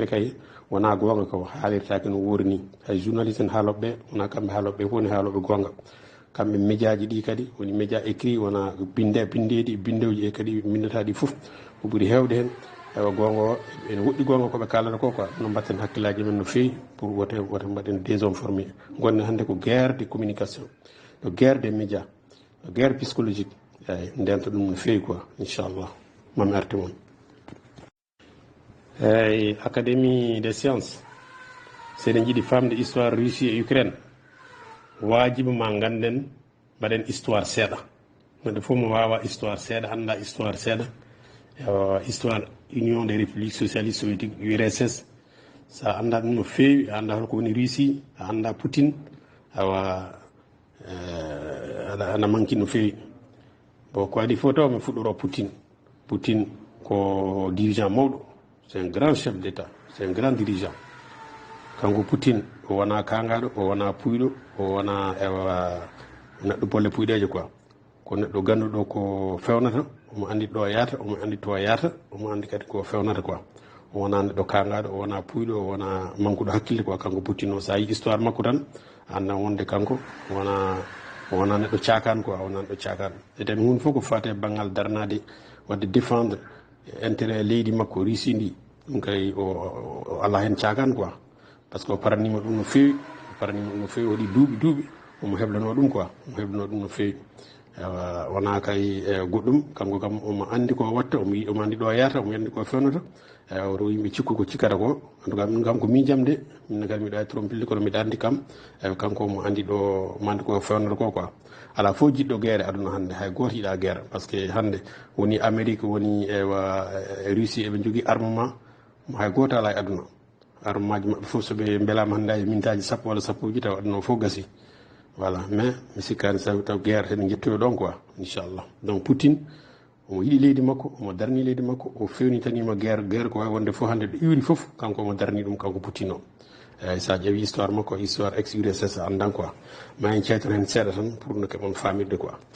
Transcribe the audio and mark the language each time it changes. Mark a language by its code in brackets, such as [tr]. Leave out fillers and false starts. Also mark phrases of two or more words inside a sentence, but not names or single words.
[ff] kay wona gonga ko haalirtake no wuuri ni hay journaliste en haaloɓeɓe wona kamɓe haaloɓeɓe fof ne haaloɓe gonga kamɓe média ji ɗi kadi woni [fr] média écrit [ff] wona bindeɗi bindewji e kadi bindataɗi foof ko ɓuuri hewde hen ewa gonga o ene woɗɗi gonga koɓe kalata ko quoi no mbatten hakkillaji men no fewi pour wote mbaɗen désinformé gonne hannde ko [fr] guerre de communication [ff] no [fr] guerre des médias [ff] no [fr] guerre psychologique [ff] eyyi ndenta ɗum no fewi quoi inchallah mami arte moon eyyi [fr] académie des sciences [ff] seɗen jiiɗi famde histoire Russie et Ukraine wajibu ma ganden mbaɗen histoire seeɗa neɗɗo fof mo wawa histoire seeɗa anda histoire seeɗa histoire union des républiques socialistes soviétique URSS sa anda ɗum no fewi a anda holko woni Russie a anda Poutine awa ana manki no fewi bon ko adi fof taw mi fuɗɗoro Poutine ko dirigeant mawɗo [fr] c'est un grand chef d'état c'est un grand dirigeant [ff] kanko Poutine o wona kangaɗo o wona puyɗo o wona ewa neɗɗo bolle puyɗeje quoi ko neɗɗo ganduɗo ko fewnata omo andi ɗo yaata omo andi to yaata omo andi kadi ko fewnata quoi o wona neɗɗo kangaɗo o wona puyɗo o wona mankuɗo hakkille quoi kanko Poutine o sa yi histoire makko tan anda wonde kanko wona neɗɗo cakan quoi wona neɗɗo cakan eten hunde fof ko fate banggal darnade wadde défendre intérêt leydi makko Russie ndi ɗum kay o ala hen cagan quoi [fr] par ce que [ff] o paranima ɗum no fewi waɗi duuɓi omo heblano ɗum quoi omo heblano ɗum no fewi wona kay goɗɗum kanko kam omo andi ko watta omo andi ɗo yarata omo andi ko fewnata oto yimɓe cikku ko cikkata ko [fr] en tout cas [ff] min kam ko mijam de min kadi miɗa trompilde kono mbiɗa andi kam kanko omo andi ɗo omo andi ko fewnata ko quoi ala fof jiɗɗo guerre aduna hannde hay goto yiɗa guerre [fr] par ce que [ff] hannde woni amérique woni russie eɓe jogui armement hay goto ala e aduna armement ji maɓɓe fof soɓe beelama hannde hay mintaji sappo walla sappoji taw aduna o fof gasi [fr] voilà mais [ff] mi sikkani taw guerre heɗen jettoyo ɗon quoi inchallah donc Poutine omo yiɗi leydi makko omo darni leydi makko o fewnitanima guerre ko wawi wonde fof hannde ɗo iwri fof kanko omo darni ɗum kanko Poutine o eyyi sa ƴeewi histoire makko [fr] histoire ex [ff] URSS andan quoi ma en ceytan hen seeɗa tan pour no keɓon famirde quoi